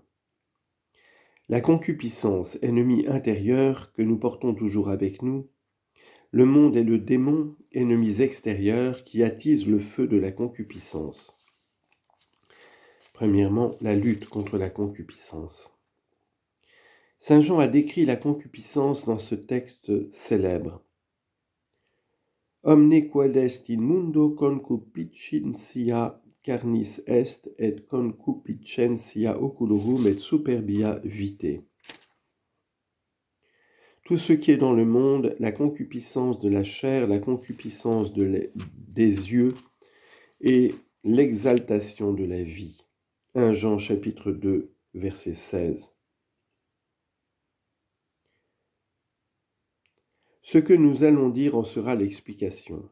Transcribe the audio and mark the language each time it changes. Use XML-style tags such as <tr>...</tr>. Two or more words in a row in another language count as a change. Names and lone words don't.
<fr>La concupiscence, ennemi intérieur que nous portons toujours avec nous, le monde et le démon, ennemis extérieurs qui attisent le feu de la concupiscence. Premièrement, la lutte contre la concupiscence. Saint Jean a décrit la concupiscence dans ce texte célèbre.</fr> <la>Omne quod est in mundo concupiscentia carnis est et concupiscentia oculorum et superbia vitae.</la> <fr>Tout ce qui est dans le monde, la concupiscence de la chair, la concupiscence des yeux et l'exaltation de la vie. 1 Jean chapitre 2, verset 16. Ce que nous allons dire en sera l'explication.</fr>